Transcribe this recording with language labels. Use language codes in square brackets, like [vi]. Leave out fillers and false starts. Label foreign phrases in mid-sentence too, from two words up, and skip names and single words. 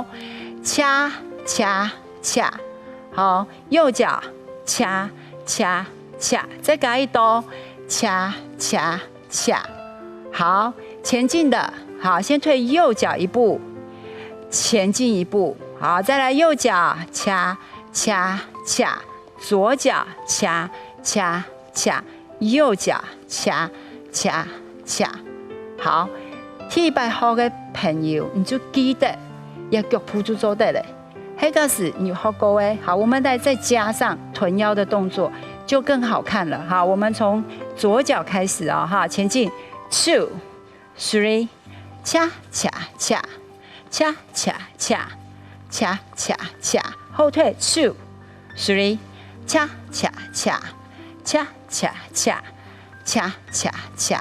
[zh] 恰恰恰，好，右腳恰恰恰，再改一度，恰恰恰，好，前進的，好，先退右腳一步，前進一步，好，再來右腳恰恰恰，左腳恰恰恰，右腳恰恰恰，好，第一排學嘅朋友，你就記得。要腳蹼就做得了，那個是你學過誒。好，我們再加上臀腰的動作，就更好看了。好，我們從左腳開始啊，哈，前進 2 3，恰恰恰，恰恰恰，恰恰恰，後退 2 3，恰恰恰，恰恰恰，恰恰恰。